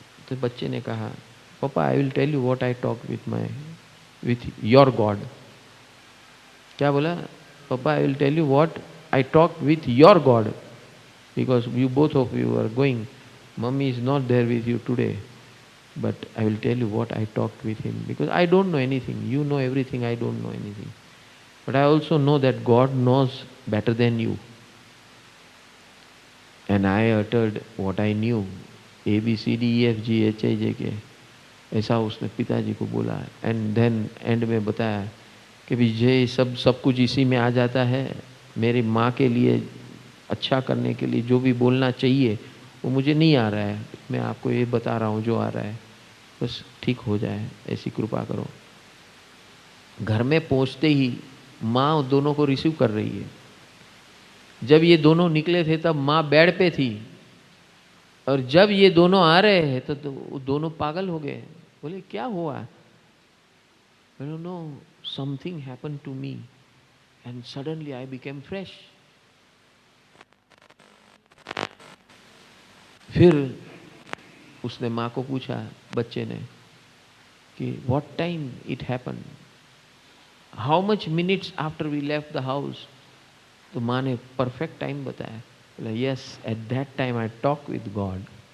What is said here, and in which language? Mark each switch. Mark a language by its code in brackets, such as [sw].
[hi] तो बच्चे ने कहा, [en] पापा I will tell you what I talk with your God. [hi] क्या बोला? [en] पापा I will tell you what I talk with your God, because you both of you are going, मम्मी is not there with you today, but I will tell you what I talked with him, because I don't know anything. You know everything, I don't know anything. But I also know that God knows better than you. And I uttered what I knew. A, B, C, D, E, F, G, H, I, J, K. [hi] ऐसा उसने पिताजी को बोला। [en] and then [hi] and में बताया कि विजय सब कुछ इसी में आ जाता है। मेरी माँ के लिए अच्छा करने के लिए जो भी बोलना चाहिए वो मुझे नहीं आ रहा है, मैं आपको ये बता रहा हूँ जो आ रहा है, बस ठीक हो जाए, ऐसी कृपा करो। घर में पहुँचते ही माँ दोनों को रिसीव कर रही है। जब ये दोनों निकले थे तब माँ बेड पे थी, और जब ये दोनों आ रहे हैं तो दोनों पागल हो गए। बोले क्या हुआ? [en] I don't know, something happened to me and suddenly I became fresh. [hi] फिर उसने माँ को पूछा, बच्चे ने, कि [en] what time it happened, how much minutes after we left the house? [hi] तो माँ ने परफेक्ट टाइम बताया। बोला [en] yes, at that time I talked with God.